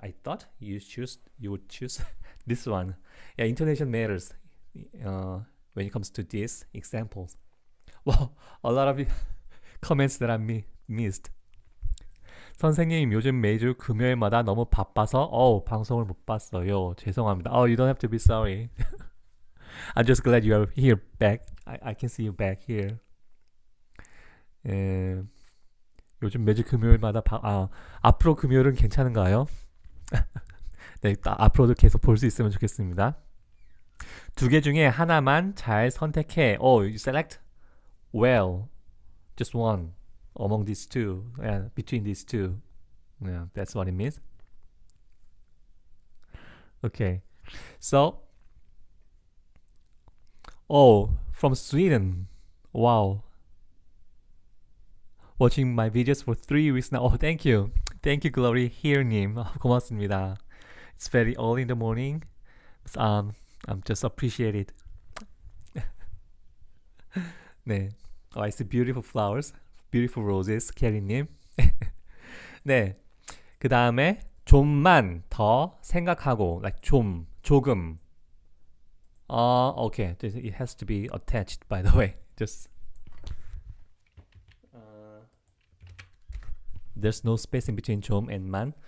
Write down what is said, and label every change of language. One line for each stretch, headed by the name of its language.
English: I thought you would choose this one. Yeah, intonation matters when it comes to these examples. Well, a lot of comments that I missed.
Korean: 선생님, 요즘 매주 금요일마다 너무 바빠서 방송을 못 봤어요. 죄송합니다.
English: You don't have to be sorry. I'm just glad you are here back. I can see you back here.
Korean: 요즘 매주 금요일마다 앞으로 금요일은 괜찮은가요? 네, 앞으로도 계속 볼 수 있으면 좋겠습니다. 두 개 중에 하나만 잘 선택해.
English: You select well. Just one among these two. Yeah, between these two. Yeah, that's what it means. Okay. So, from Sweden. Wow. Watching my videos for 3 weeks now. Thank you. Thank you, Glory Here님.
Korean: 고맙습니다.
English: It's very early in the morning. I'm just appreciate it.
Korean: 네.
English: I see beautiful flowers. Beautiful roses. 캐리님. 네.
Korean: 그 다음에 좀만 더 생각하고.
English: Like 조금. Okay. It has to be attached, by the way. Just there's no space in between 좀 and 만.